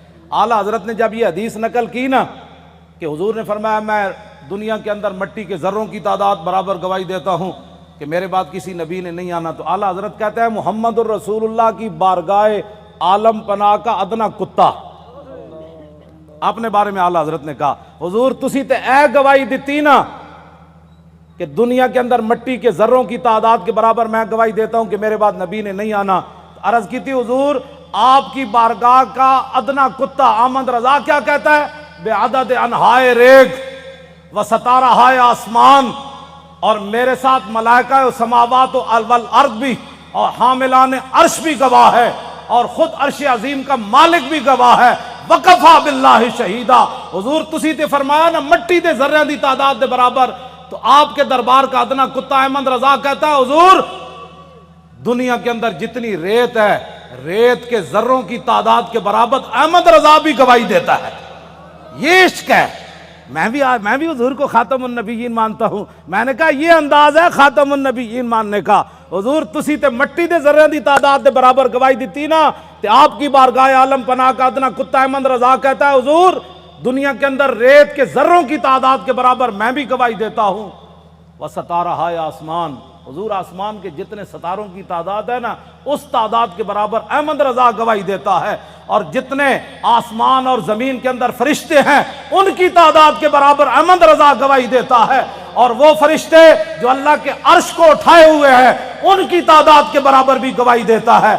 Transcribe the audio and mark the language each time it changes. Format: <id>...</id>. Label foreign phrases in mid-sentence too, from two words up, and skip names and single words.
<ur>اعلیٰ حضرت نے جب یہ حدیث نقل کی نا کہ حضور نے فرمایا میں دنیا کے اندر مٹی کے ذروں کی تعداد برابر گواہی دیتا ہوں کہ میرے بعد کسی نبی نے نہیں آنا, تو اعلیٰ حضرت کہتے ہیں محمد الرسول اللہ کی بارگاہ عالم پناہ کا ادنا کتا. اپنے بارے میں اعلیٰ حضرت نے کہا حضور</ur> <pa>تسی تے اے گواہی دیتی نا</pa> <ur>کہ دنیا کے اندر مٹی کے ذروں کی تعداد کے برابر میں گواہی دیتا ہوں کہ میرے بعد نبی نے نہیں آنا. عرض کی تھی حضور آپ کی بارگاہ کا ادنا کتا احمد رضا کیا کہتا ہے؟</ur> <fa>بے عدد انہائے ریگ و ستارہ ہائے آسمان,</fa> <ur>اور میرے ساتھ ملائکہ و سماوات و والارض بھی اور حاملان عرش بھی گواہ ہے اور خود عرش عظیم کا مالک بھی گواہ ہے.</ur> <ar>وکفا باللہ شہیدہ.</ar> <ur>حضور</ur> <pa>تسی تے فرمایا نا مٹی دے ذریاں دی تعداد دے برابر,</pa> <ur>تو آپ کے دربار کا ادنا کتا احمد رضا کہتا ہے حضور دنیا کے اندر جتنی ریت ہے ریت کے ذروں کی تعداد کے برابر احمد رضا بھی گواہی دیتا ہے. یہ عشق ہے. میں بھی حضور کو</ur> <ar>خاتم النبیین</ar> <ur>مانتا ہوں. میں نے کہا یہ انداز ہے</ur> <ar>خاتم النبیین</ar> <ur>ماننے کا. حضور</ur> <pa>تسی تے مٹی دے ذرے دی تعداد دے برابر گواہی دیتی نا,</pa> <ur>تے آپ کی بارگاہ عالم پناہ کا ادنا کتا احمد رضا کہتا ہے حضور دنیا کے اندر ریت کے ذروں کی تعداد کے برابر میں بھی گواہی دیتا ہوں.</ur> <fa>وستارہ ہائے آسمان.</fa> <ur>حضور آسمان کے جتنے ستاروں کی تعداد ہے نا اس تعداد کے برابر احمد رضا گواہی دیتا ہے, اور جتنے آسمان اور زمین کے اندر فرشتے ہیں ان کی تعداد کے برابر احمد رضا گواہی دیتا ہے, اور وہ فرشتے جو اللہ کے عرش کو اٹھائے ہوئے ہیں ان کی تعداد کے برابر بھی گواہی دیتا ہے.</ur>